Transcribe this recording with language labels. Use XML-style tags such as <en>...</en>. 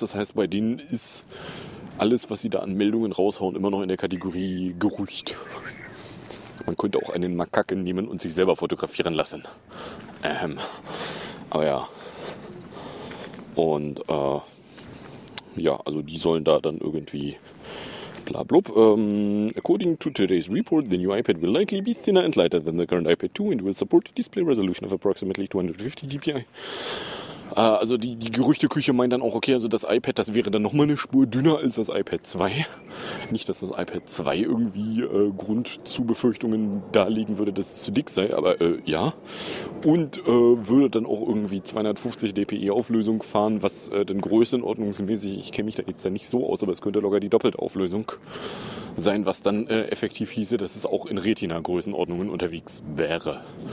<de>Das heißt, bei denen ist alles, was sie da an Meldungen raushauen, immer noch in der Kategorie Gerücht. Man könnte auch einen Makaken nehmen und sich selber fotografieren lassen. Aber ja. Und ja, also die sollen da dann irgendwie blablub.</de> <en>According to today's report, the new iPad will likely be thinner and lighter than the current iPad 2 and will support a display resolution of approximately 250 dpi.</en> <de>Also die Gerüchteküche meint dann auch, okay, also das iPad, das wäre dann nochmal eine Spur dünner als das iPad 2. Nicht, dass das iPad 2 irgendwie Grund zu Befürchtungen darlegen würde, dass es zu dick sei, aber ja. Und würde dann auch irgendwie 250 dpi Auflösung fahren, was dann größenordnungsmäßig, ich kenne mich da jetzt ja nicht so aus, aber es könnte locker die doppelte Auflösung sein, was dann effektiv hieße, dass es auch in Retina-Größenordnungen unterwegs wäre.</de>